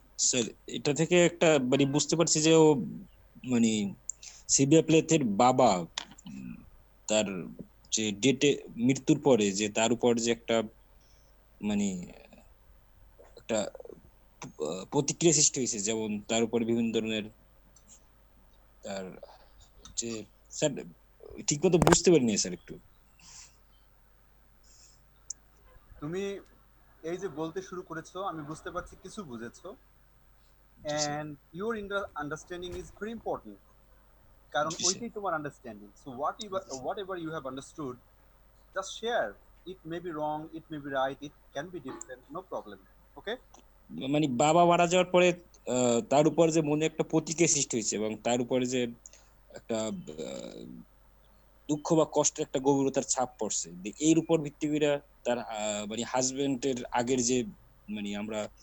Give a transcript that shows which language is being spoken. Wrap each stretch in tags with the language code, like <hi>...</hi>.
<bn>Sir, এটা থেকে একটা মানে বুঝতে পারছি যে ও মানে সিলভিয়া প্লেথের বাবা, উম, তার যে ডেটে মৃত্যুর পরে যে তার উপর যে একটা মানে একটা প্রতিক্রিয়া সৃষ্টি হয়েছে, যেমন তার উপর বিভিন্ন ধরনের তার যে স্যার ঠিক মতো বুঝতে পারিনি স্যার একটু। তুমি এই যে বলতে শুরু করেছো আমি বুঝতে পারছি কিছু বুঝেছো, জি sir.</bn> <en>and your understanding is very important</en> <bn>কারণ জি স্যার। ওইটাই তোমার understanding.</bn> <en>So whatever you have understood, just share. It may be wrong, it may be right, it can be different, no problem. Okay.</en> <bn>মানে বাবা মারা যাওয়ার পরে তার উপর যে মনে একটা প্রতিক্রিয়া সৃষ্টি হয়েছে এবং তার উপরে যে একটা দুঃখ বা কষ্টের একটা গভীরতার ছাপ পড়ছে, এর উপর ভিত্তি করে তার মানে হাজবেন্ডের আগের যে মানে আমরা</bn>